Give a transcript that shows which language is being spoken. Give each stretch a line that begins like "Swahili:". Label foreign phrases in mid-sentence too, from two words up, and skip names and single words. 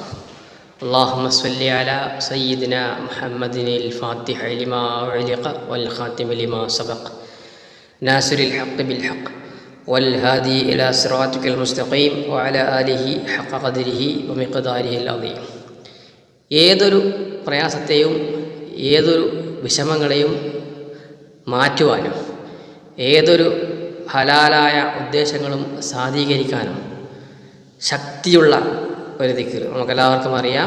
Arabic: اللهم صل على سيدنا محمد الفاتح لما أغلق والخاتم لما سبق ناصر الحق بالحق والهادي إلى صراطك المستقيم وعلى آله حق قدره ومقداره العظيم.
Malayalam: ഏതൊരു പ്രയാസത്തെയും ഏതൊരു വിഷമങ്ങളെയും മാറ്റുവാനും ഏതൊരു ഹലാലായ ഉദ്ദേശങ്ങളും സാധീകരിക്കാനും ശക്തിയുള്ള ഒരു ദിക്ർ നമുക്കെല്ലാവർക്കും അറിയാം.